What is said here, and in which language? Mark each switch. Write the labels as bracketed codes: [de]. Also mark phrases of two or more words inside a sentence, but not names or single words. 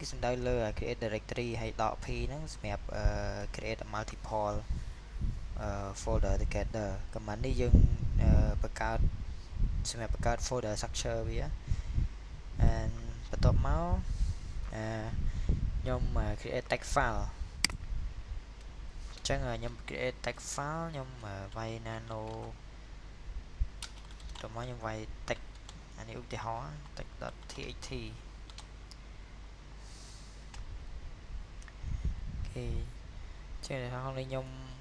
[km] សំដៅលើ [en] create directory [km] ហើយដក p ហ្នឹងសម្រាប់ [en] create multiple folder together [km] command នេះយើងបង្កើតសម្រាប់បង្កើត [en] folder structure [km] វាបន្ទាប់មក ខ្ញុំ [en] create text file [km] អញ្ចឹងខ្ញុំ [en] create text file [km] ខ្ញុំវាយ nano តោះមកខ្ញុំវាយ text អានេះឧទាហរណ៍ text.txt អូខេចឹងក្នុងនេះខ្ញុំ